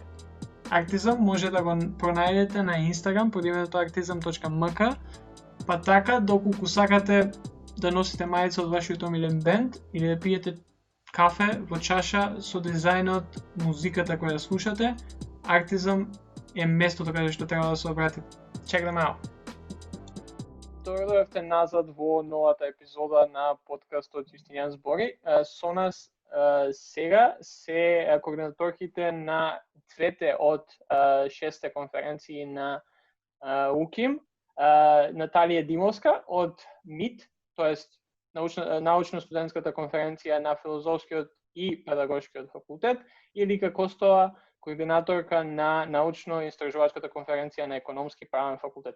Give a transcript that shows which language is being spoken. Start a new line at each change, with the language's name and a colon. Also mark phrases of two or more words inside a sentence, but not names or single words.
Macedonian: Артизам може да го пронајдете на Инстаграм под името artizam.mk, па така, доколку сакате да носите мајца од вашиот омилен бенд или да пиете кафе во чаша со дизајнот, музиката која да слушате, Артизам е местото каде што треба да се обратите.
English: Check them out.
Macedonian: Дојдовте назад во новата епизода на подкастот Јустинијан збори. Со нас сега се координаторките на двете од 6 конференции на УКИМ, Наталија Димовска од МИТ, тоест научно-студентската конференција на Филозофскиот и Педагошкиот факултет, и Лика Костова, координаторка на научно-истражувачката конференција на Економски и Правен факултет.